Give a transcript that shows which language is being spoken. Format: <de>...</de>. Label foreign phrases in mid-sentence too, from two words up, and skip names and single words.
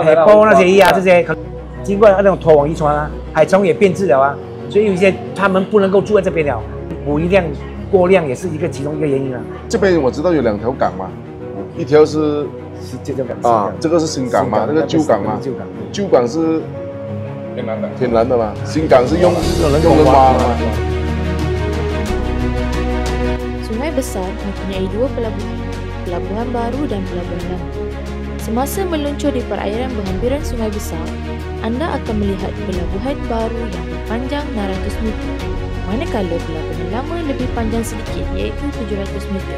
<zh>海波那些鱼啊，这些经过那种拖网渔船啊，海虫也变质了啊，所以有一些他们不能够住在这边了，捕鱼量过量也是其中一个原因啊。这边我知道有2条港嘛。一条是这条港啊，这个是新港嘛，那个旧港嘛，旧港是天然的嘛，新港是用人挖的嘛。</zh> <ms>Sungai Besar mempunyai 2 pelabuhan, Pelabuhan Baru dan Pelabuhan Lama. Semasa meluncur di perairan berhampiran Sungai Besar, anda akan melihat Pelabuhan Baru yang berpanjang 600 meter, manakala Pelabuhan Lama lebih panjang sedikit iaitu 700 meter.</ms>